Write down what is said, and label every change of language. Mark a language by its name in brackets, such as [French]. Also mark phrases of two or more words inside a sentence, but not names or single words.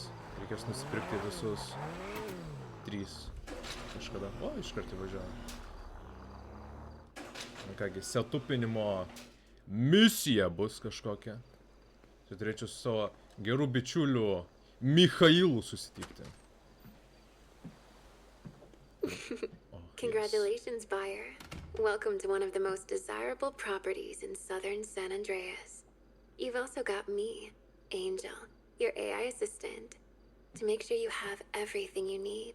[Lithuanian] Reikės nusipirkti visus 3 kažkada. O, iškart įvažiuojam. Na kągi, setupinimo misija bus kažkokia. Tai turėčiau su savo gerų bičiulių Michailu susitikti. [English] Congratulations, buyer. Welcome to one of the most desirable properties in southern San Andreas. You've also got me, Angel, your AI assistant, to make sure you have everything you need.